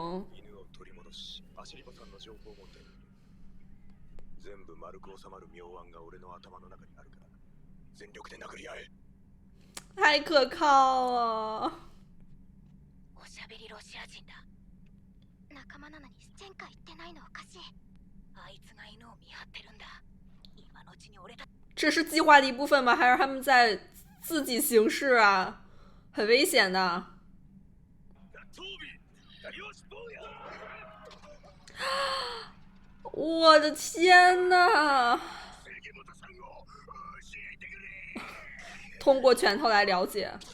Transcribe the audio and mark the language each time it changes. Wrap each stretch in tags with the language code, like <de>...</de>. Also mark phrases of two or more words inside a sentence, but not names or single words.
<ja>犬を取り戻し、アシリバさんの情報を持ってる。全部丸く収まる妙案が俺の頭の中にあるから、全力で殴り合え。</ja> <zh>太可靠了。</zh> <ja>おしゃべりロシア人だ。仲間なのにスチェンカ言ってないのおかしい。あいつが犬を見張ってるんだ。今のうちに俺た</ja> <zh>这是计划的一部分吗？还是他们在自己行事啊？很危险的。我的天哪！通过拳头来了解。</zh>